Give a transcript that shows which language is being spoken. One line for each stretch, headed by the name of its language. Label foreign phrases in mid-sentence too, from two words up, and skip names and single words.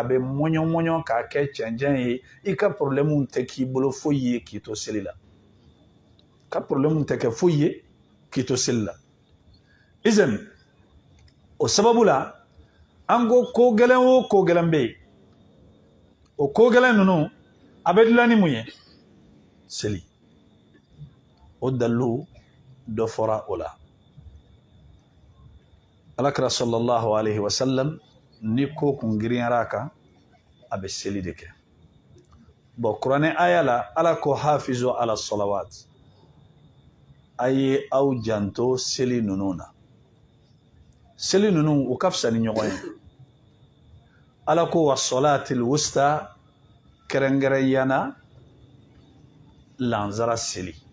Bambara: bɛ mɔɲɔn k'a kɛ cɛncɛn ye i ka problème tɛ k'i bolo foyi ye k'i to seli la ka problème tɛ kɛ foyi ye k'i to seli la izan o sababu la an ko gɛlɛn o ko gɛlɛn bɛ yen o ko gɛlɛn ninnu a bɛ dilan ni mun ye seli o dalilu dɔ fɔra o la alakira
Arabic: صلى الله عليه وسلم
Bambara: ni ko kun giriyara a kan a bɛ seli de kɛ bon kuranɛ aya la ala ko
Arabic: حافظوا على الصلوات
Bambara: a ye aw janto seli ninnu na seli ninnu u ka fisa ni ɲɔgɔn ye ala ko
Arabic: والصلاة الوسطى
Bambara: kɛrɛnkɛrɛnyana lansara seli